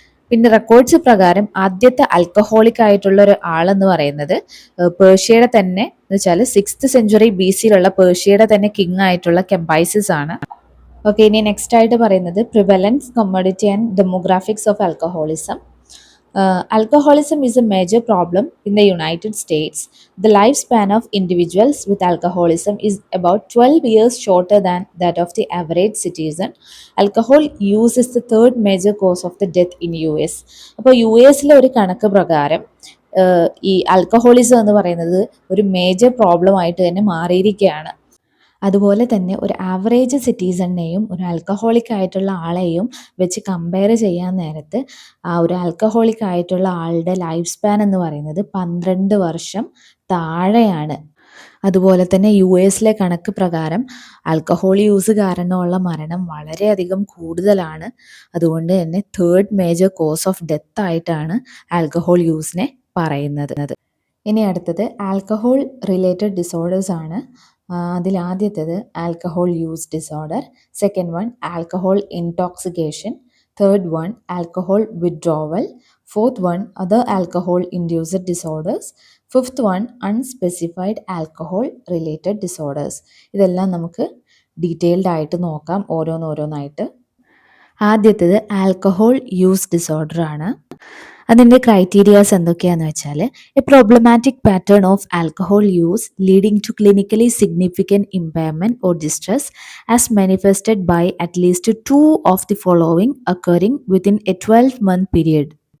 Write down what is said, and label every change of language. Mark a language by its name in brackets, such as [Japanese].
[Malayalam] പിന്നെ റെക്കോർഡ്സ് പ്രകാരം ആദ്യത്തെ ആൽക്കഹോളിക് ആയിട്ടുള്ള ഒരു ആളെന്ന് പറയുന്നത് പേർഷ്യയുടെ തന്നെ എന്ന് വെച്ചാൽ [English] 6th century BC [Malayalam] പേർഷ്യയുടെ തന്നെ കിങ് ആയിട്ടുള്ള കെംബൈസസ് ആണ്. [English] okay, [Malayalam] ഇനി നെക്സ്റ്റ് ആയിട്ട് പറയുന്നത് [English] Prevalence, comorbidity and demographics of alcoholism. Alcoholism is a major problem in the United States. The lifespan of individuals with alcoholism is about 12 years shorter than that of the average citizen. Alcohol use is the third major cause of the death in US. [Malayalam] അപ്പോൾ U എസിലെ ഒരു കണക്ക് പ്രകാരം ഈ alcoholism എന്ന് പറയുന്നത് ഒരു major problem ആയിട്ട് തന്നെ മാറിയിരിക്കുകയാണ്. അതുപോലെ തന്നെ ഒരു ആവറേജ് സിറ്റിസണിനെയും ഒരു ആൽക്കഹോളിക് ആയിട്ടുള്ള ആളെയും വെച്ച് കമ്പയർ ചെയ്യാൻ നേരത്ത് ആ ഒരു ആൽക്കഹോളിക് ആയിട്ടുള്ള ആളുടെ ലൈഫ് സ്പാൻ എന്ന് പറയുന്നത് 12 വർഷം താഴെയാണ്. അതുപോലെ തന്നെ യു എസിലെ കണക്ക് പ്രകാരം ആൽക്കഹോൾ യൂസ് കാരണമുള്ള മരണം വളരെയധികം കൂടുതലാണ്. അതുകൊണ്ട് തന്നെ third major cos of death ആയിട്ടാണ് ആൽക്കഹോൾ യൂസിനെ പറയുന്നത്. ഇനി അടുത്തത് ആൽക്കഹോൾ റിലേറ്റഡ് ഡിസോർഡേഴ്സ് ആണ്. അതിലാദ്യത്തേത് alcohol use disorder, [English] Second one alcohol intoxication, Third one, alcohol withdrawal. Fourth one, other alcohol induced disorders. Fifth one, unspecified alcohol related disorders. [Malayalam] ഇതെല്ലാം നമുക്ക് detailed ആയിട്ട് നോക്കാം ഓരോന്നോരോന്നായിട്ട്. ആദ്യത്തേത് ആൽക്കഹോൾ യൂസ് ഡിസോർഡർ ആണ്. അതിൻ്റെ ക്രൈറ്റീരിയാസ് എന്തൊക്കെയാണെന്ന് വെച്ചാൽ [English] A problematic pattern of alcohol use leading to clinically significant impairment or distress as manifested by at least 2 of the following occurring within a 12-month period.